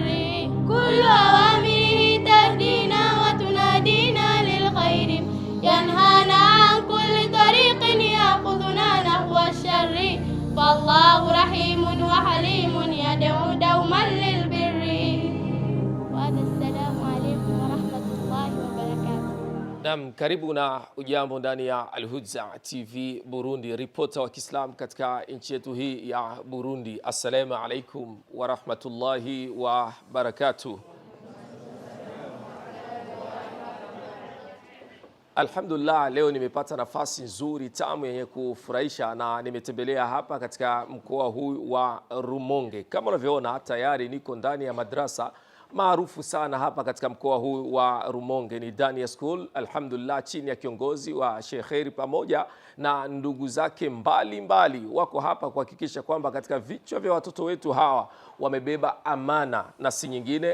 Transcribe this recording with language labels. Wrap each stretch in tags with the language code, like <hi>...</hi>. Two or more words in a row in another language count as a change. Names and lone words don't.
<ar>كل أوامره تهدينا وتنادينا للخير، ينهانا عن كل طريق يأخذنا نحو الشر، فالله رحيم وحليم يدعو دوما للبر. وهذا السلام عليكم ورحمة الله وبركاته.</ar> <sw>Naam, karibu na ujambo ndani ya Al-Hudza TV Burundi, ripota wa Kiislamu katika nchi yetu hii ya Burundi.</sw> <ar>السلام عليكم ورحمة الله وبركاته. Alhamdulillah,</ar> <sw>leo nimepata nafasi nzuri tamu yenye kufurahisha na nimetembelea hapa katika mkoa huu wa Rumonge. Kama unavyoona tayari niko ndani ya madrasa maarufu sana hapa katika mkoa huu wa Rumonge, ni Dania School. Alhamdulillah, chini ya kiongozi wa Sheikh Kheri pamoja na ndugu zake mbalimbali wako hapa kuhakikisha kwamba katika vichwa vya watoto wetu hawa wamebeba amana, na si nyingine.</sw>